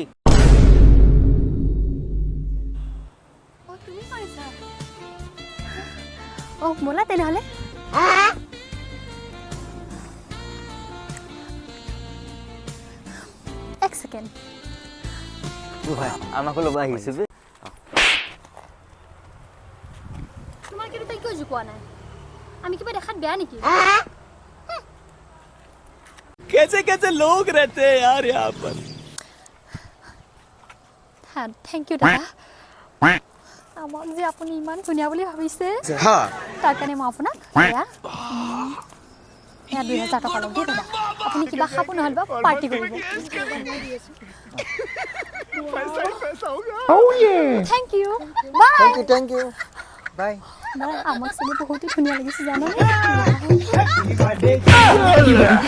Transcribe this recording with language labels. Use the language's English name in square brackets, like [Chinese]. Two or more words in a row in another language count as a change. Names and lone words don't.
[Assamese] ও তুমি কৰিছা ও বলা তেনেহলে এক সেকেন্ড ভাই আমাকে লবা আহিছে বে তোমার কি তাই কিয় জুকোৱা নাই আমি কিবা দেখাত বেয়া নেকি [Hindi] कैसे कैसे लोग रहते हैं यार यहाँ पर [Assamese] হ্যাঁ [English] thank you [Assamese] দাদা আমাক যে আপুনি ইমান ধুনীয়া বুলি ভাবিছে হ্যাঁ তাৰ কাৰণে মই আপোনাক এয়া 2000 টকা লম দেই দাদা আপুনি কিবা খাব নহ'লে বা পাৰ্টি কৰিব [English] thank you [Assamese] বাই [English] thank you বাই [Assamese] আমাক চাগে বহুত ধুনীয়া লাগিছে জানানে